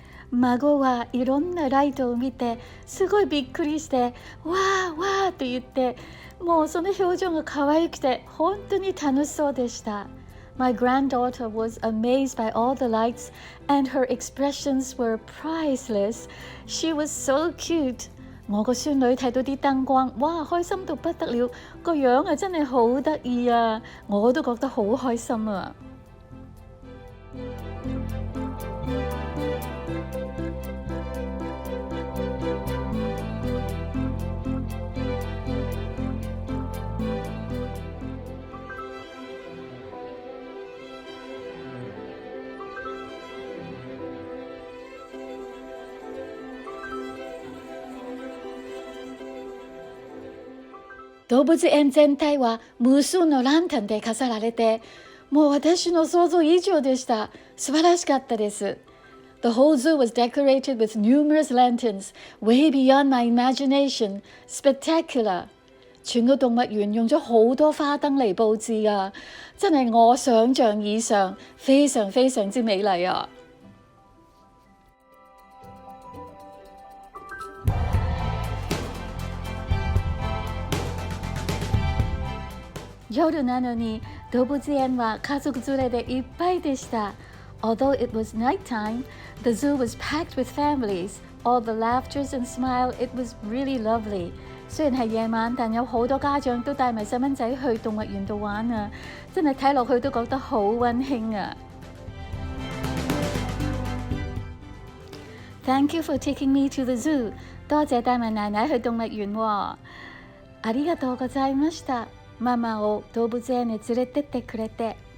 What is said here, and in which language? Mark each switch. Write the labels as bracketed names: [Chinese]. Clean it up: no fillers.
[Japanese] 孫はいろんなライトを見てすごいびっくりしてわーわーと言ってもうその表情が可愛くて本当に楽しそうでした。 [English] My granddaughter was amazed by all the lights and her expressions were priceless. She was so cute. [Cantonese] 我個孫女睇到啲燈光，哇，開心到不得了，個樣啊真係好得意啊！我都覺得好開心啊！ [Japanese] 動物園全体は無数のランタンで飾られて、もう私の想像以上でした。素晴らしかったです。 [English] The whole zoo was decorated with numerous lanterns, way beyond my imagination. Spectacular! [Cantonese] 全個動物園用咗好多花燈嚟佈置啊，真係我想象以上，非常之美麗啊！ [Japanese] 夜なのに動物園は家族連れでいっぱいでした。 [English] Although it was nighttime, the zoo was packed with families. All the laughters and smile, it was really lovely. [Cantonese] 雖然係夜晚，但有好多家長都帶埋細蚊仔去動物園度玩啊！真係睇落去都覺得好溫馨啊！ [English] Thank you for taking me to the zoo. [Cantonese] 多謝帶埋奶奶去動物園喎。 [Japanese] ありがとうございました。ママを動物園に連れてってくれて。